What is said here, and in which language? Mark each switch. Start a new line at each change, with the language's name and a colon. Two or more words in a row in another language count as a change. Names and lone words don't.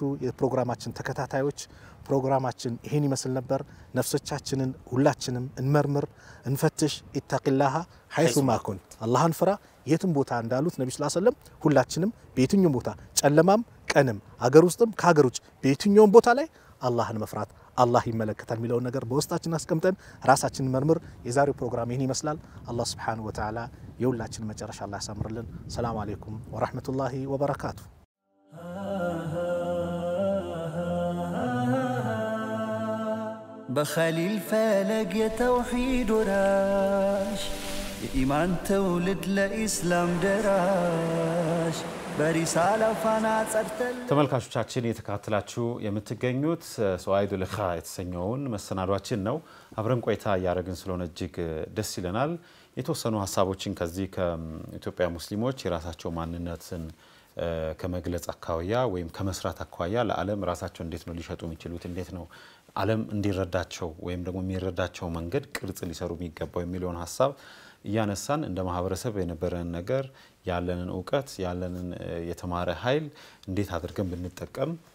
Amharic: የፕሮግራማችን ተከታታዮች ፕሮግራማችን ይሄን ይመስል ነበር ነፍሶቻችንን ሁላችንም እንመርምር እንፈትሽ
Arabic: اتق الله حيثما كنت
Amharic: አላህን ፍራ የትም ቦታ እንዳሉት ነብዩ
Arabic: صلى الله عليه وسلم
Amharic: ሁላችንም በየትኛውም ቦታ ጨለማም ቀንም አገር ውስጥም ከሀገር ውጭ በየትኛውም ቦታ ላይ አላህን መፍራት አላህ ይመለከታል የሚለው ነገር በውስጣችን አስቀምጠን ራሳችንን መርምር የዛሬው ፕሮግራም ይሄን ይመስላል አላህ
Arabic: سبحانه وتعالى
Amharic: የሁላችን መጨረሻ አላህ ያሳምርልን
Arabic: السلام عليكم ورحمة الله وبركاته بخليل فلق يتوحيد وراش
Amharic: የኢማን ትውልድ ለኢስላም ደራሽ በሪሳላ ፋና ጸርተል ተመልካቾቻችን የተከታተላችሁ የምትገኙት ሶአይዱል ኸ የተሰኘውን መሰናዷችን ነው አብረን ቆይታ ያረግን ስለሆነ እጅግ ደስ ይለናል የተወሰኑ ሐሳቦችን ከዚህ ከኢትዮጵያ ሙስሊሞች የራሳቸው ማንነትን ከመግለጽ አካባቢያ ወይም ከመስራት አካባቢያ ለዓለም ራሳቸው እንዴት ነው ሊሸጡ የሚችሉት እንዴት ነው ዓለም እንዲረዳቸው ወይም ደግሞ የሚረዳቸው መንገድ ቅርጽ ሊሰሩ የሚገባው የሚለውን ሐሳብ እያነሳን እንደ ማህበረሰብ የነበረን ነገር ያለንን ዕውቀት ያለንን የተማረ ኃይል እንዴት አድርገን ብንጠቀም